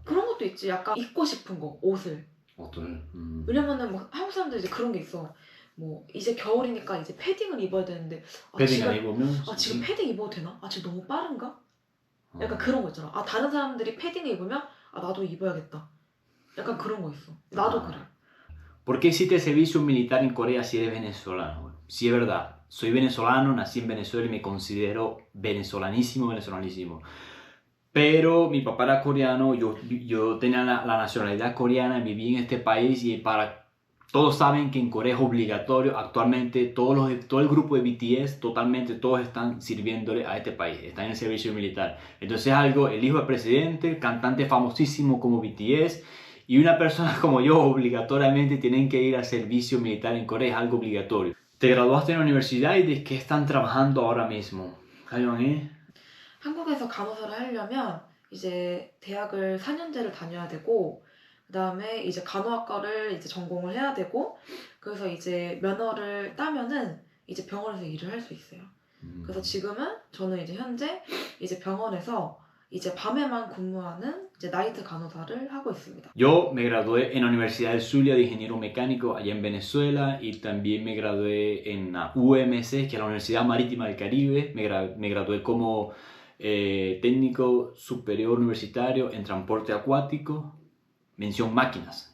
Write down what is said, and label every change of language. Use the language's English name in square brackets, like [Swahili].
[Korean] 그런 것도 있지. 약간 입고 싶은 거 옷을. 왜냐면은 뭐 한국 사람들 이제 그런 게 있어. 뭐 이제 겨울이니까 이제 패딩을 입어야 되는데 패딩 안 입으면? 지금 패딩 입어도 되나? 지금 너무 빠른가? 약간 그런 거 있잖아. 다른 사람들이 패딩을 입으면 나도 입어야겠다. 약간 그런 거 있어. 나도 그래. [Spanish] ¿Por qué hiciste servicio militar en Corea si eres venezolano? Sí, es verdad. Soy venezolano, nací en Venezuela y me considero venezolanísimo. Pero mi papá era coreano, yo tenía la nacionalidad coreana, viví en este país y todos saben que en Corea es obligatorio. Actualmente todo el grupo de BTS, todos están sirviéndole a este país, están en el servicio militar. Entonces el hijo del presidente, cantante famosísimo como BTS, y una persona como yo obligatoriamente tienen que ir al servicio militar en Corea, es algo obligatorio. Te graduaste en la universidad y ¿de qué están trabajando ahora mismo? [Korean] 한국에서 간호사를 하려면 이제 대학을 4년제를 다녀야 되고 그다음에 이제 간호학과를 이제 전공을 해야 되고 그래서 이제 면허를 따면은 이제 병원에서 일을 할 수 있어요. 그래서 지금은 저는 이제 현재 이제 병원에서 이제 밤에만 근무하는 이제 나이트 간호사를 하고 있습니다. [Spanish] Yo me gradué en la Universidad del Zulia de Ingeniero Mecánico allá en Venezuela y también me gradué en la UMC, que es la Universidad Marítima del Caribe. Me gradué como técnico superior universitario en transporte acuático, mención máquinas.